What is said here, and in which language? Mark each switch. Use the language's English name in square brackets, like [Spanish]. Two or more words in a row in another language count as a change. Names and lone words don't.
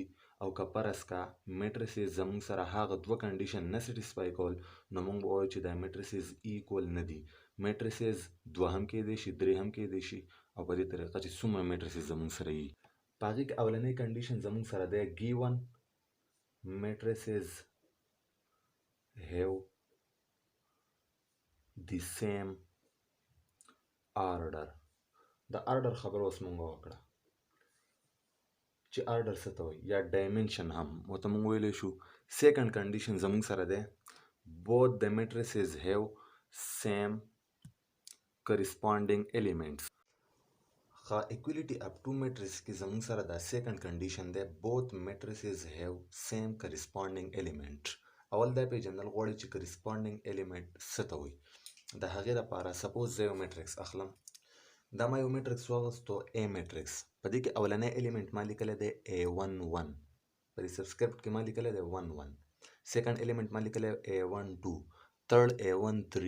[Pashto] او که فرض که میټریسز زموږ سره هغه دوه کنډیشن نه سټیسفای کول، نو موږ به وایو چې دا میټریسز ایکول نه دي. میټریسز دوه هم کیدی شي، درې هم کیدی شي، او په دې طریقه چې څومره میټریسز زموږ سره وي. په هغې کې اولنۍ کنډیشن زموږ سره دی ګیون [English] matrices have the same order. [Pashto] د [English] order خبره [Pashto] اوس مونږ وکړه چې order څه ته وایي یا dimension هم ورته مونږ ویلی شو. [English] second condition [Pashto] زمونږ سره دی [English] both the matrices have same corresponding elements. ښه equality of two matrices [Pashto] کې زمونږ سره دا [English] second condition دی both matrices have same corresponding element. [Pashto] اول دا پیژندل غواړي چې [English] corresponding element [Pashto] څه ته وایي. د هغې لپاره سپوز زه یو میټرکس اخلم. دا ما یو میټرکس واغوستو A میټرکس. په دې کې اولنی الیمنټ ما لیکلی دی A11. په دې سبسکرپټ کې ما لیکلی دی 11. سیکنډ الیمنټ ما لیکلی A12. تھرډ A13.